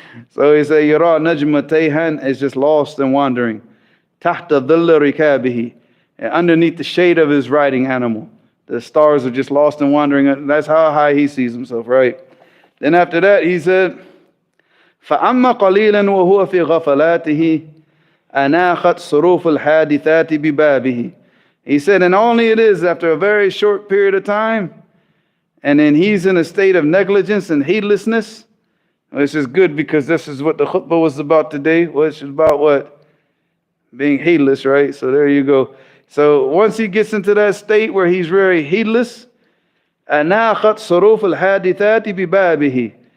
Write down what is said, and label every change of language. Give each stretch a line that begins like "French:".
English: So he said, Yara Najma Tayhan is just lost and wandering. Tahta dhilla rikabihi. Underneath the shade of his riding animal. The stars are just lost and wandering. That's how high he sees himself, right? Then after that, he said,
Arabic: فَأَمَّا قَلِيلًا وَهُوَ فِي غَفَلَاتِهِ أَنَاخَتْ صُرُوفُ الْحَادِثَاتِ بِبَابِهِ.
English: He said, and only it is after a very short period of time, and then he's in a state of negligence and heedlessness. Which is good because this is what the khutbah was about today, which is about what? Being heedless, right? So there you go. So once he gets into that state where he's very heedless,
Arabic: أَنَاخَتْ صُرُوفُ الْحَادِثَاتِ بِبَابِهِ.